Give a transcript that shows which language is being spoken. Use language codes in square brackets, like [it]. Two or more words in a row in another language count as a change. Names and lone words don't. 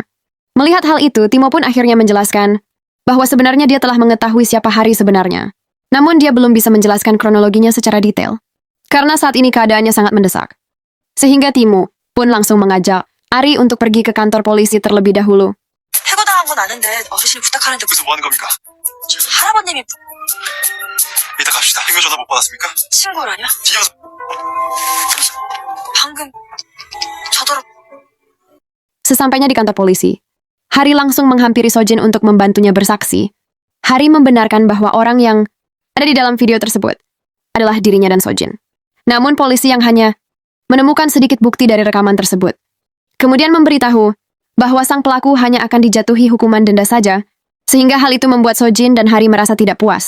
[id] Melihat hal itu, Timo pun akhirnya menjelaskan bahwa sebenarnya dia telah mengetahui siapa Hari sebenarnya. Namun dia belum bisa menjelaskan kronologinya secara detail, karena saat ini keadaannya sangat mendesak. Sehingga Timo pun langsung mengajak Ari untuk pergi ke kantor polisi terlebih dahulu. [ko] 해고당한 건 아는데 어르신이 부탁하는데 그래서 뭐 하는 겁니까? 할아버님이 이따 갑시다. 행여 전화 못 받았습니까? 신고라냐? 뒤져서 방금 저더러 [id] Sesampainya di kantor polisi, Hari langsung menghampiri Sojin untuk membantunya bersaksi. Hari membenarkan bahwa orang yang ada di dalam video tersebut adalah dirinya dan Sojin. Namun polisi yang hanya menemukan sedikit bukti dari rekaman tersebut. Kemudian memberitahu bahwa sang pelaku hanya akan dijatuhi hukuman denda saja, sehingga hal itu membuat Sojin dan Hari merasa tidak puas.